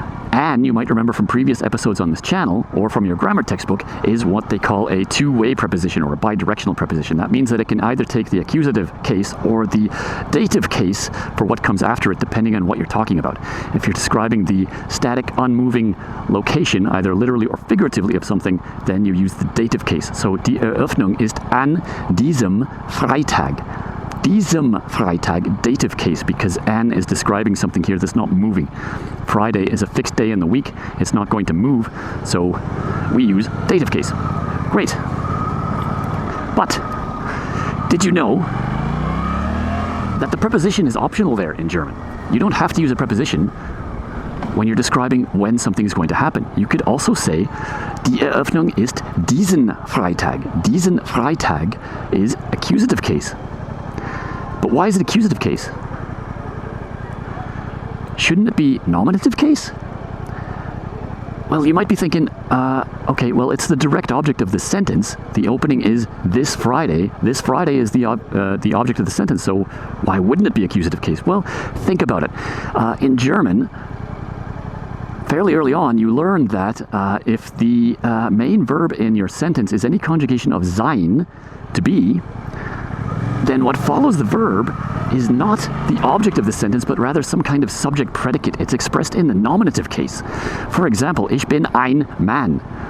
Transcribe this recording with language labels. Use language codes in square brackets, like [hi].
[en] An, you might remember from previous episodes on this channel, or from your grammar textbook, is what they call a two-way preposition, or a bidirectional preposition. That means that it can either take the accusative case or the dative case for what comes after it, depending on what you're talking about. If you're describing the static, unmoving location, either literally or figuratively of something, then you use the dative case. [de] So, die Eröffnung ist an diesem Freitag. Diesem Freitag, [en] dative case, because an is describing something here that's not moving. Friday is a fixed day in the week. It's not going to move, so we use dative case. Great. But did you know that the preposition is optional there in German? You don't have to use a preposition when you're describing when something is going to happen. You could also say, [de] die Eröffnung ist diesen Freitag. Diesen Freitag [en] is accusative case. But why is it accusative case? Shouldn't it be nominative case? Well, you might be thinking, okay, well, it's the direct object of the sentence. The opening is this Friday. This Friday is the object of the sentence, so why wouldn't it be accusative case? Well, think about it. In German, fairly early on, you learned that if the main verb in your sentence is any conjugation of sein, to be, then what follows the verb is not the object of the sentence, but rather some kind of subject predicate. It's expressed in the nominative case. For example, [de] ich bin ein Mann.